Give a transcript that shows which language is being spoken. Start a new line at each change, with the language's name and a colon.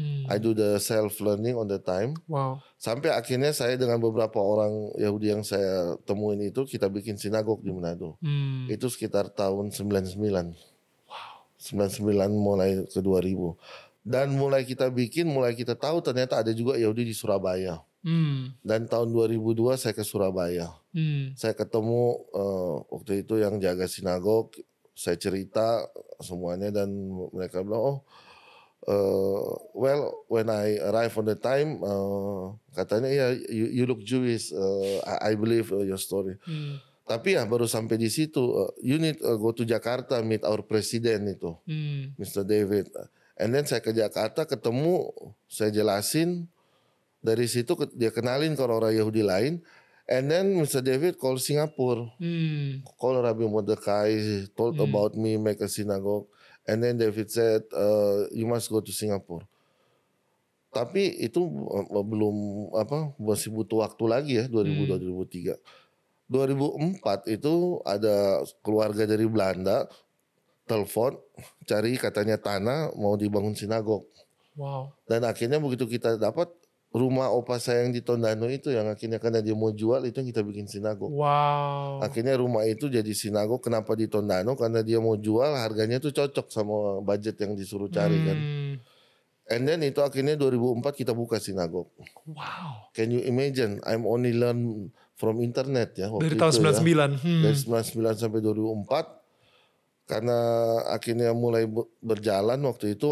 English: I do the self learning on the time. Wow.
Indonesian: Sampai akhirnya saya dengan beberapa orang Yahudi yang saya temuin itu kita bikin sinagog di Manado. Itu sekitar tahun 99. Wow. 99 mulai ke 2000. Dan mulai kita bikin, mulai kita tahu ternyata ada juga Yahudi di Surabaya. Dan tahun 2002 saya ke Surabaya. Saya ketemu waktu itu yang jaga sinagog. Saya cerita semuanya dan mereka bilang,
English: well, when I arrive on the time,
Indonesian: katanya ya,
English: you look Jewish. I believe your story.
Indonesian: Tapi ya baru sampai di situ,
English: you need go to Jakarta meet our president itu, Mr. David. And then
Indonesian: saya ke Jakarta ketemu, saya jelasin. Dari situ dia kenalin ke orang Yahudi lain.
English: And then Mr. David call Singapore. Call Rabbi Mordechai, told about me, make a synagogue. And then David said, you must go to Singapore.
Indonesian: Tapi itu belum masih butuh waktu lagi ya, 2002-2003. 2004 itu ada keluarga dari Belanda telepon cari katanya tanah mau dibangun sinagog. Wow. Dan akhirnya begitu kita dapat rumah opa saya yang di Tondano itu yang akhirnya karena dia mau jual itu yang kita bikin sinagog. Wow. Akhirnya rumah itu jadi sinagog. Kenapa di Tondano? Karena dia mau jual harganya tuh cocok sama budget yang disuruh cari kan.
English: And then
Indonesian: itu akhirnya 2004 kita buka sinagog. Wow.
English: Can you imagine? I'm only learn from internet ya.
Indonesian: Dari tahun 99. Ya. Dari 99 sampai 2004. Karena akhirnya mulai berjalan waktu itu.